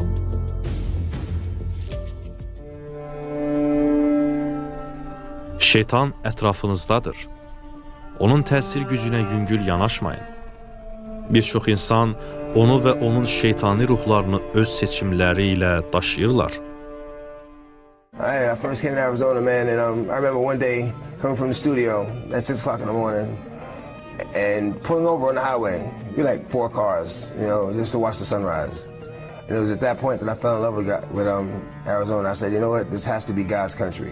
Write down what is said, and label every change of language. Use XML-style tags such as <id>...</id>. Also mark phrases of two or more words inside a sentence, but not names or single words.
<az>Şeytan ətrafınızdadır. Onun təsir gücünə yüngül yanaşmayın. Bir çox insan onu və onun şeytani ruhlarını öz seçimləri ilə daşıyırlar.</az> <en>I first came to Arizona, man, and I remember one day coming from the studio at 6 o'clock in the morning and pulling over on the highway. Be like 4 cars, just to watch the sunrise. And it was at that point that I fell in love with Arizona. I said, you know what, this has to be God's country.</en>